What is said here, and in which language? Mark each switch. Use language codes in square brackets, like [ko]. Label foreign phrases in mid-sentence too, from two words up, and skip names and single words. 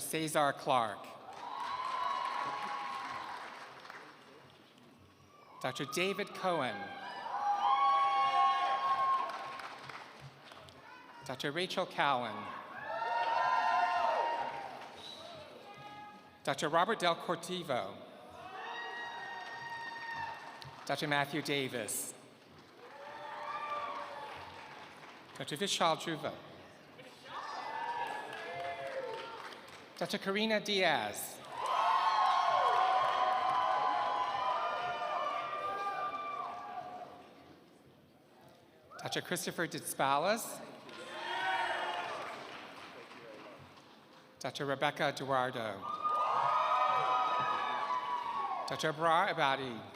[en] Cesar Clark. Dr. David Cohen. Dr. Rachel Cowan. Dr. Robert Del Cortivo. Dr. Matthew Davis. Dr. Vishal Dhruva. Dr. Karina Diaz. Dr. Christopher Ditspalas. Dr. Rebecca Eduardo. Dr. Abrar Abadi.